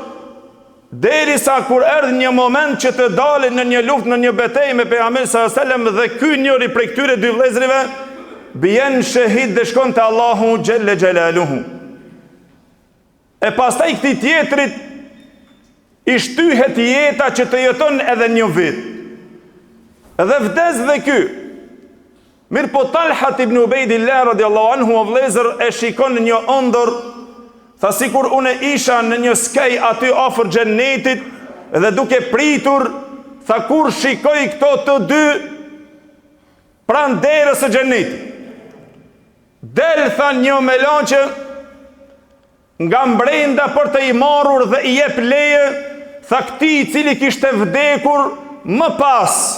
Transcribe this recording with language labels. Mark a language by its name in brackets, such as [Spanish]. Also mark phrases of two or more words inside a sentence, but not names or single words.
[Albanian] derisa kur erdhi një moment që të dalin në një luftë, në një betejë me pejgamberin [Arabic] صلى الله عليه وسلم, [Albanian] dhe ky njëri prej këtyre dy vëllezërve bien shahid dhe shkon te Allahu [Arabic] جل جلاله. [Albanian] E pastaj këtij tjetrit i shtyhet jeta që të jeton edhe një vit. Edhe vdes dhe ky. Mirë po Talha ibn Ubaydillah [Arabic] رضي الله عنه [Albanian] o vëllezër e shikon një ëndër. Tha sikur unë isha në një skej aty afër xhennetit dhe duke pritur, tha kur shikoj këto të dy pranë derës së xhennetit. Del tha një melanqe nga mbrenda për të i marrur dhe i jep leje, tha këtij i cili kishte vdekur më pas.